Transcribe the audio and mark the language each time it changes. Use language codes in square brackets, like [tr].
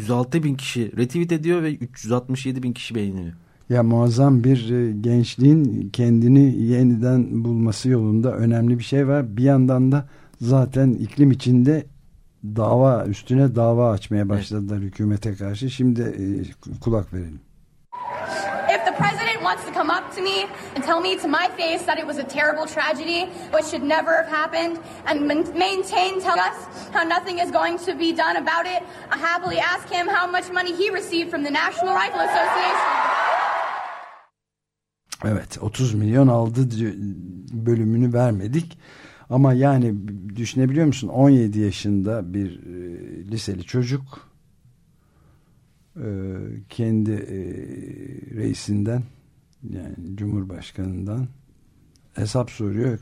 [tr] 106 bin kişi retweet ediyor ve 367 bin kişi beğeniyor. Ya muazzam bir gençliğin kendini yeniden bulması yolunda önemli bir şey var. Bir yandan da zaten iklim içinde dava üstüne dava açmaya başladılar, evet, hükümete karşı. Şimdi kulak verelim. [en] If the president wants to come up to me and tell me to my face that it was a terrible tragedy which should never have happened and maintain tell us how nothing is going to be done about it, I happily ask him how much money he received from the National Rifle Association. [tr] Evet, 30 milyon aldı bölümünü vermedik. Ama yani düşünebiliyor musun, 17 yaşında bir liseli çocuk kendi reisinden, yani cumhurbaşkanından hesap soruyor.